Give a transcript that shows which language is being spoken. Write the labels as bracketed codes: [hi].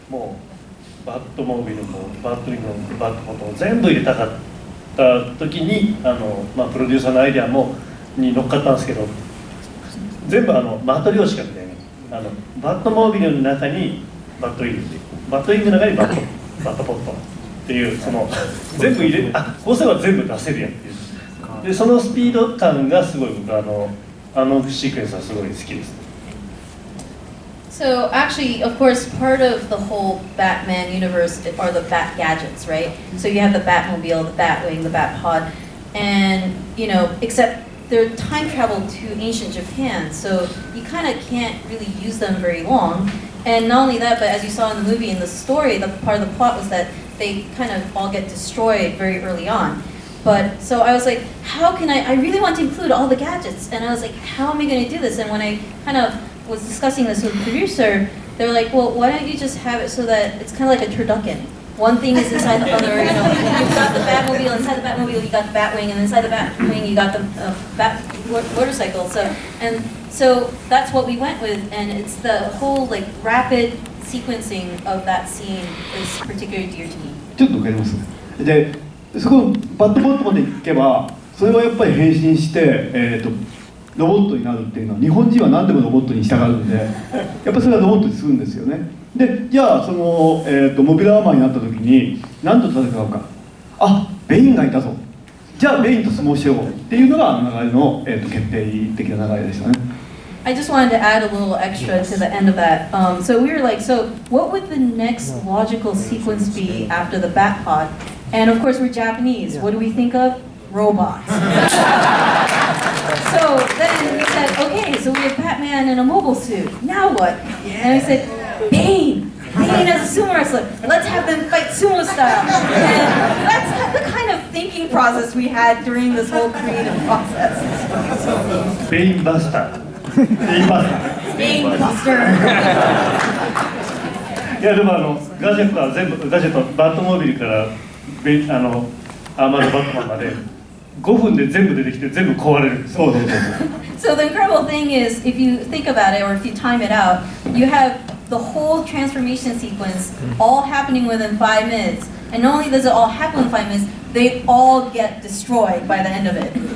[ja] もうバットモービルもバットウィングもバットポットも全部入れたかった時にプロデューサーのアイデアに乗っかったんですけど、全部マトリョーシカみたいにバットモービルの中にバットウィング、バットウィングの中にバットポットっていう全部入れこうすれば全部出せるやんっていう。でそのスピード感がすごい僕シークエンスはすごい好きです。 [en] So actually, of course, part of the whole Batman universe are the Bat gadgets, right? So you have the Batmobile, the Batwing, the Batpod, and except they're time travel to ancient Japan, so you kind of can't really use them very long. And not only that, but as you saw in the movie, in the story, the part of the plot was that they kind of all get destroyed very early on. But so I was like, how can I really want to include all the gadgets, and I was like, how am I going to do this? And when I kind of was discussing this with the producer, they were like, well, why don't you just have it so that it's kind of like a turducken. One thing is inside the other, you've got the Batmobile, inside the Batmobile you got the Batwing, and inside the Batwing you got the Bat motorcycle. So that's what we went with, and it's the whole like rapid sequencing of that scene is particularly dear to me. [ja] ちょっとわかります。で、そこのバットボットまで行けば、それはやっぱり変身して、ロボットになるっていうのは日本人は何でもロボットに従うんで、やっぱりそれはロボットにするんですよね。で、じゃあモビルアーマーになった時に何と戦うか。ベインがいたぞ。じゃあベインと相撲しようっていうのが流れの、決定的な流れでしたね。 [en] I just wanted to add a little extra to the end of that. So we were like, so what would the next logical sequence be after the Batpod? And of course we're Japanese. What do we think of? Robots. So then we said, okay, so we have Batman in a mobile suit. Now what? And we said, Bane as a sumo wrestler. Let's have them fight sumo style. And that's the kind of thinking process we had during this whole creative process. [ja] ベインバスター。 [en] Bane Buster. [ja] いやでもガジェットは全部バットモービルからアーマードバットマンまで5分で全部出てきて全部壊れる。そう。 [en] So the incredible thing is, if you think about it, or if you time it out, you have the whole transformation sequence all happening within 5 minutes. And not only does it all happen in 5 minutes, they all get destroyed by the end of it.